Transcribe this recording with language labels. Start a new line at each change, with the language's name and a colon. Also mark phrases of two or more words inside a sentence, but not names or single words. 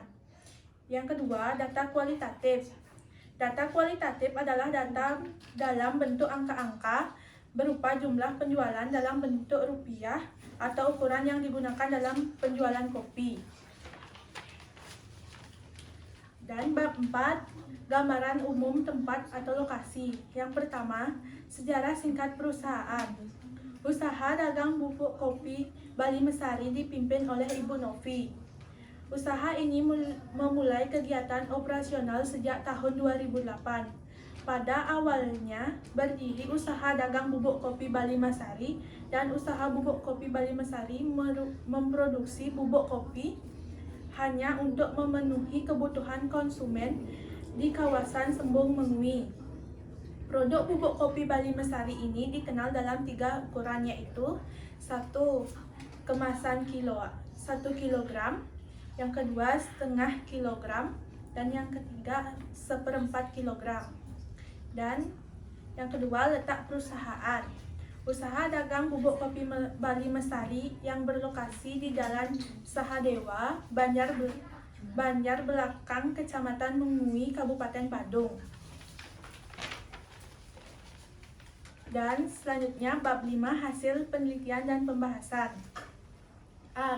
Indonesian: Yang kedua, data kualitatif. Data kualitatif adalah data dalam bentuk angka-angka berupa jumlah penjualan dalam bentuk rupiah atau ukuran yang digunakan dalam penjualan kopi. Dan bab 4, gambaran umum tempat atau lokasi. Yang pertama, sejarah singkat perusahaan. Usaha dagang bubuk kopi Bali Mesari dipimpin oleh Ibu Novi. Usaha ini memulai kegiatan operasional sejak tahun 2008. Pada awalnya berdiri usaha dagang bubuk kopi Bali Mesari, dan usaha bubuk kopi Bali Mesari memproduksi bubuk kopi hanya untuk memenuhi kebutuhan konsumen di kawasan Sembung Mengui. Produk bubuk kopi Bali Mesari ini dikenal dalam 3 ukuran, yaitu 1 kemasan 1 kilogram, yang kedua setengah kilogram, dan yang ketiga 1/4 kilogram. Dan yang kedua, letak perusahaan. Usaha dagang bubuk kopi Bali Mesari yang berlokasi di Jalan Sahadewa, Banjar Belakang, Kecamatan Mengui, Kabupaten Badung. Dan selanjutnya bab 5, hasil penelitian dan pembahasan. A.